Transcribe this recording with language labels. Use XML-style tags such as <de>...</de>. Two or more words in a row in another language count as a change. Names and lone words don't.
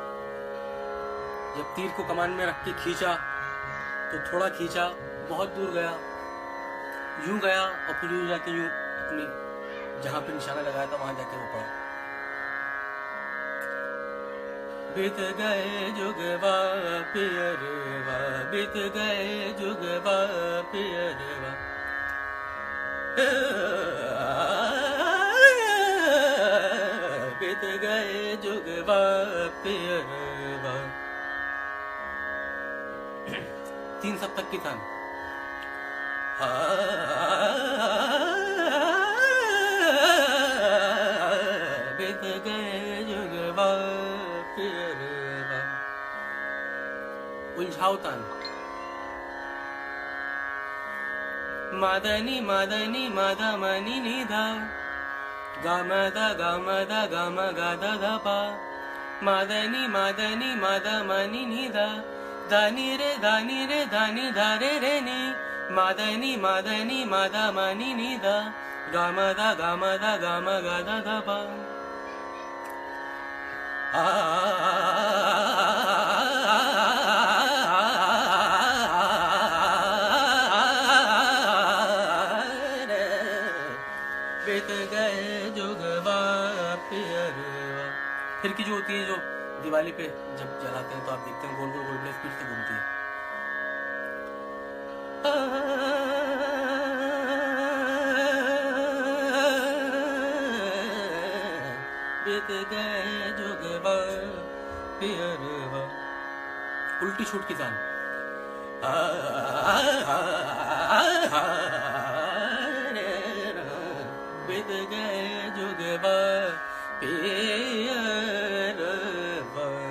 <hi>जब तीर को कमान में रख के खींचा तो थोड़ा खींचा, बहुत दूर गया, यूं गया और फिर यूं जाके यूं अपनी जहां पे निशाना लगाया था वहां जाके वो पड़ा। बीत गए जुगवा पियरवा, बीत गए जुगवा पियरवा, बीत गए जुगवा पियरवा। 3 सप्तक की तान। बीत गए जुगवा पियरवा। उलझाओ तान। मादनी मादनी मादा मनी निधा, गामदा गामदा गाम गादा धापा, मादनी मादनी मादा मनी निधा, दानी रे दानी धारे रे नी, मादनी मादनी मादा मनी निधा, गामदा गामदा गाम गादा धापा। बीत गए जुगवा पियरवा। फिर की जो होती है, जो दिवाली पे जब जलाते हैं तो आप देखते हैं गोल गोल गोल स्पीड से घूमती है। बीत गए जुगवा पियरवा। उल्टी छूट की तान। बीत गए जुगवा पियरवा।</hi>